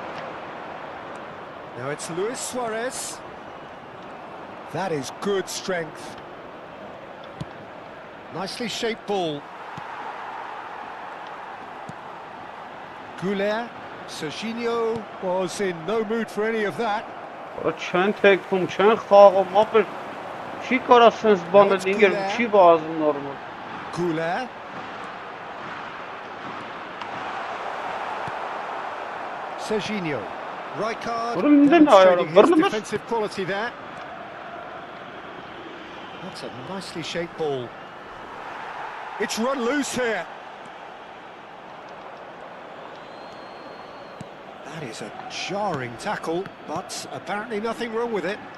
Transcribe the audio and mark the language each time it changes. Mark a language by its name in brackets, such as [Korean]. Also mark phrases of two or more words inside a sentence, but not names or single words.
[English] Now it's Luis Suarez. That is good strength. Nicely shaped ball. 𝐄𝐅𝐎𝐎𝐻, Serginho was in no mood for any of that. [Armenian] Չեն թեքվում, չեն խաղում, ապեր չի կարա սենց բանել ինգեր, չի վազում նորմալ։ 𝐄𝐅𝐻𝐻. [English] Serginho. Rijkaard [Dutch] Waarom niet [English] demonstrating nou, his ja, defensive quality there. That's a nicely shaped ball. It's run loose here. That is a jarring tackle, but apparently nothing wrong with it.